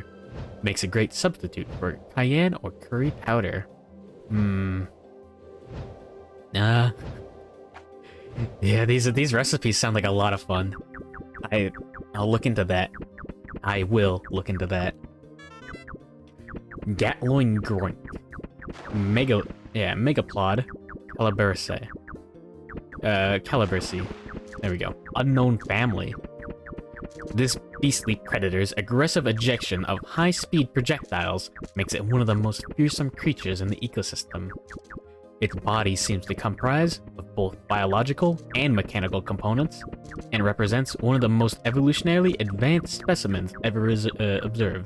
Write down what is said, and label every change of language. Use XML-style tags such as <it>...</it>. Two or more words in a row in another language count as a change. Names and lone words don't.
<en>Makes a great substitute for cayenne or curry powder. Yeah, these recipes sound like a lot of fun. I'll look into that. I will look into that. Gatloin Groink. Megaplod. Calibursi. There we go. Unknown Family. This beastly predator's aggressive ejection of high-speed projectiles makes it one of the most fearsome creatures in the ecosystem. Its body seems to comprise of both biological and mechanical components, and represents one of the most evolutionarily advanced specimens ever observed.</en>